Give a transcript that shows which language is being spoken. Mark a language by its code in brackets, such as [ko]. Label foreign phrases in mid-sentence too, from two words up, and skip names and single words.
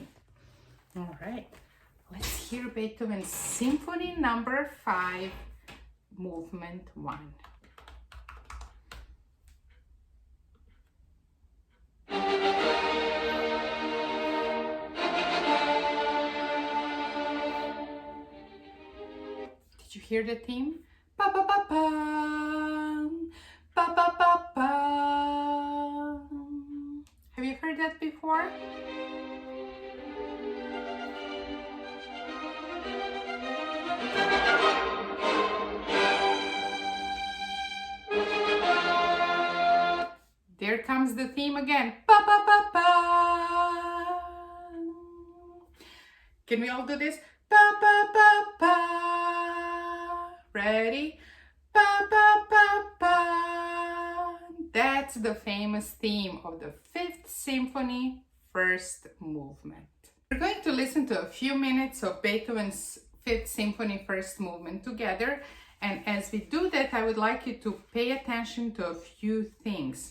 [en] All right, let's hear Beethoven's Symphony number 5, movement 1. Did you hear the theme? Ba ba ba bum, ba ba ba bum. Have you heard that before? There comes the theme again. Ba ba ba ba. Can we all do this? Ba ba ba ba. Ready? Ba ba ba ba. That's the famous theme of the Fifth Symphony, first movement. We're going to listen to a few minutes of Beethoven's Fifth Symphony, first movement together. And as we do that, I would like you to pay attention to a few things.